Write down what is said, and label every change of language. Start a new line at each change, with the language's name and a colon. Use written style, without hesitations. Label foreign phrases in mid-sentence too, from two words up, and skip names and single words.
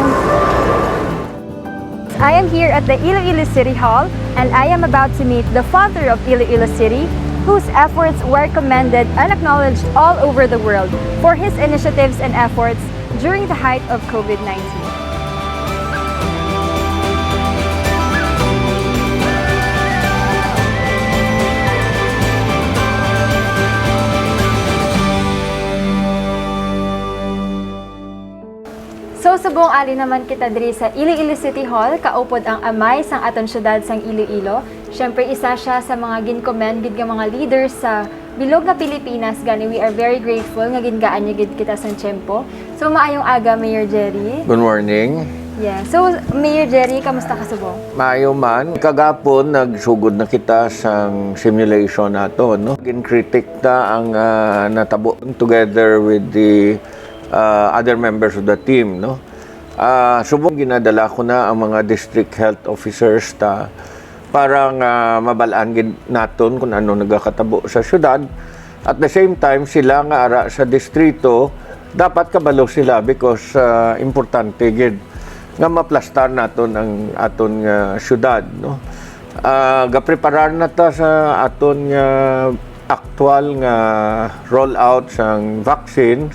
English: I am here at the Iloilo City Hall, and I am about to meet the father of Iloilo City, whose efforts were commended and acknowledged all over the world for his initiatives and efforts during the height of COVID-19.
Hiligaynon: So sa buong ali naman kita diri sa Iloilo City Hall, kaupod ang amay sang aton syudad sang Iloilo. Syempre isa siya sa mga gincommend gid nga mga leaders sa bilog nga Pilipinas, gani
English: we are very grateful
Hiligaynon: nga gingaan niya gid kita sang tiyempo. So So maayong aga, Mayor Jerry.
English: Good morning. Yeah.
Hiligaynon: So Mayor Jerry, kamusta ka subong? Maayo man, kagapon nagsugod na kita sa simulation nato, no? Gin-critic ta ang natabo
English: together with the other members of the team,
Hiligaynon: no? Subong ginadala ko na ang mga district health officers ta para mabalaan gid naton kung ano nagakatabo sa syudad.
English: At the same time,
Hiligaynon: sila nga ara sa distrito, dapat kabalo sila because importante gid nga maplastar naton ang aton nga syudad, no. Gapreparar na ta sa aton nga actual nga rollout sang vaccines.